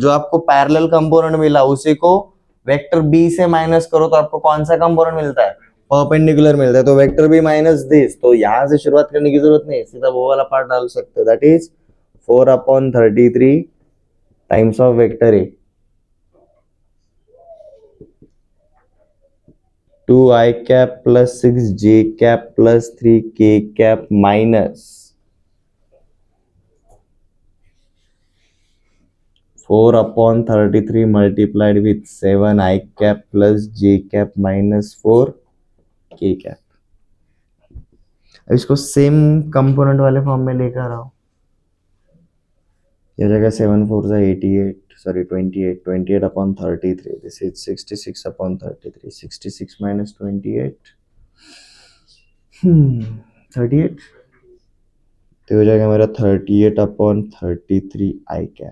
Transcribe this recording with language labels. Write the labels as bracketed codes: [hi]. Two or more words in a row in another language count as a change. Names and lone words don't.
[hi] जो आपको [en] parallel component [hi] मिला उसी को [en] vector B [hi] से माइनस करो तो आपको कौन सा कंपोनेंट मिलता है, परपेंडिकुलर मिलता है। तो [en] vector B minus this, [hi] तो यहां से शुरुआत करने की जरूरत नहीं, सीधा वो वाला पार्ट डाल सकते हो, [en] that is 4/33 times of vector A, 2i cap plus 6j cap plus 3k cap minus 4/33 multiplied with 7 I cap plus J cap minus 4 K cap. [hi] अब इसको [en] same component [hi] वाले फॉर्म में लेकर आओ। ये हो जाएगा 7 4 88, सॉरी 28, 28/33, [en] this is 66/33, 66 minus 28, 38, [hi] तो हो जाएगा मेरा 38/33 [en] I cap.